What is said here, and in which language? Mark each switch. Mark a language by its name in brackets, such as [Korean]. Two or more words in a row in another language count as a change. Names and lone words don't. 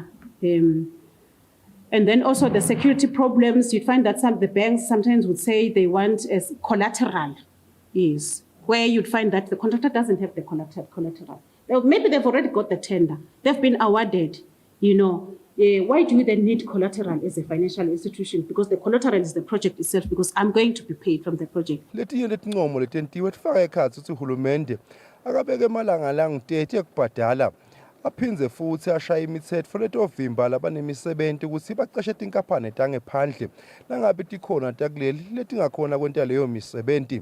[English] And then also the security problems, you find that the banks sometimes would say they want as collateral, yes, where you'd find that the contractor doesn't have the collateral. Maybe they've already got the tender. They've been awarded, why do you then need collateral as a financial institution? Because the collateral is the project itself, because I'm going to be paid from the project. [Swati] Letinye letincomo letentiwe tifaka ekhatsi ukuthi uhulumende akabeke emalanga langu-30 ekubhadala aphindze futhi ashaya imithetho letovimba labanemisebenzi ukuthi bacashe tinkampani tangephandle nangabe tikhona takuleli letingakhona kwenta leyo misebenzi.